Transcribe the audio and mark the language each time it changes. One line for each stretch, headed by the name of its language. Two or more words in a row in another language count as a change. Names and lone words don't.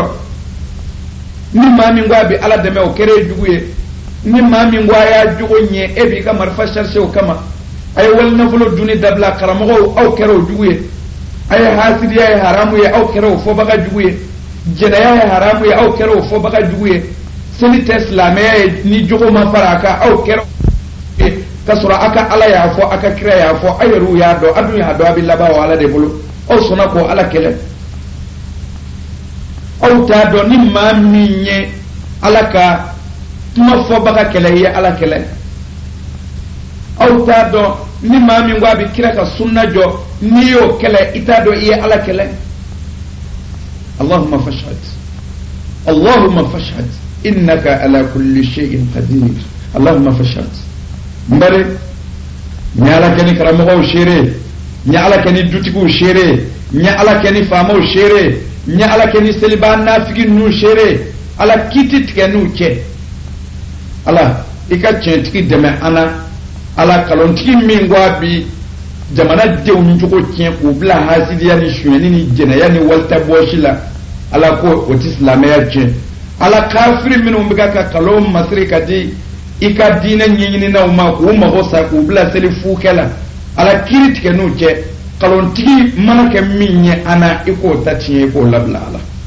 Bambara: ni maa min ko a bɛ ala dɛmɛ o kɛra e jugu ye ni maa min ko a y'a jogo ɲɛ e b'i ka marifa charger o kama a ye wali nafolo dunni dabila karamɔgɔw aw kɛra o jugu ye a ye hasidiya ye haramu ye aw kɛra o fɔbaga jugu ye jɛnɛya ye haramu ye aw kɛra o fɔbaga jugu ye seli tɛ silamɛya ye ni jogo ma fara a kan aw kɛra ka sɔrɔ a ka ala y'a fɔ a ka kira y'a fɔ a yɛrɛw y'a dɔn a dun y'a dɔn a bɛ laban o ala de bolo aw sɔnna k'o ala kɛlɛ aw t'a dɔn ni maa min ye ala ka kuma fɔbaga kɛlɛ i ye ala kɛlɛ aw t'a dɔn ni maa min ko a bɛ kira ka sunna jɔ n'i y'o kɛlɛ i t'a dɔn i ye ala kɛlɛ
Arabic: اللهم فاشهد اللهم فاشهد إنك على كل شيء قدير
Bambara: allahumma fashhad mbare nya ala keni karamɔgɔw seere nya ala keni dutigiw seere nya ala keni faamaw seere nya ala keni seliba nafigi nu seere ala kiti tigɛ n'u cɛ ala i ka tiɲɛtigi dɛmɛ ana ala kalontigi min ko a bi jamana denw jogo tiɲɛ k'u bila hasidiya ni sonyɛni ni jɛnɛya ni walitabɔsi la ala ko o ti silamɛya tiɲɛ ala kafiri minnu bɛ ka kalon masiri ka di i ka diinɛ ɲɛɲininaw ma k'u mago sa k'u bila seli fukɛ la ala kiri tigɛ n'u cɛ kalontigi mana kɛ min ye ana i k'o ta tiɲɛ i k'o labila ala